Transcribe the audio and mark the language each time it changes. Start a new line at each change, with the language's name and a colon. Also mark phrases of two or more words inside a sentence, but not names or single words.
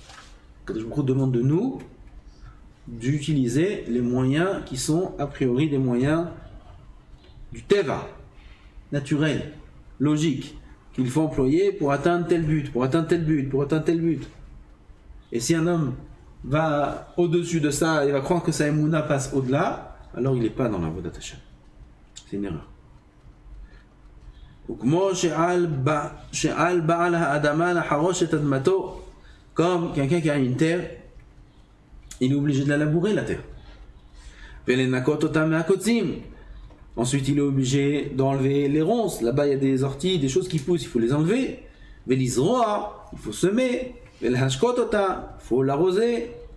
Hebrew: קדוש ברוך הוא
French: demande de nous d'utiliser les moyens qui sont a priori des moyens du teva, naturel, logique, qu'il faut employer pour atteindre tel but, pour atteindre tel but, pour atteindre tel but. Et si un homme va au-dessus de ça, il va croire que sa émouna passe au-delà, alors il n'est pas dans la voie d'Hachem. C'est une erreur.
Hebrew: וכמו שעל בעל האדמה לחרוש את אדמתו,
French: comme quelqu'un qui a une terre, il est obligé de la labourer, la terre. Ensuite, il est obligé d'enlever les ronces. Là-bas, il y a des orties, des choses qui poussent, il faut les enlever. Il faut semer. Il faut l'arroser.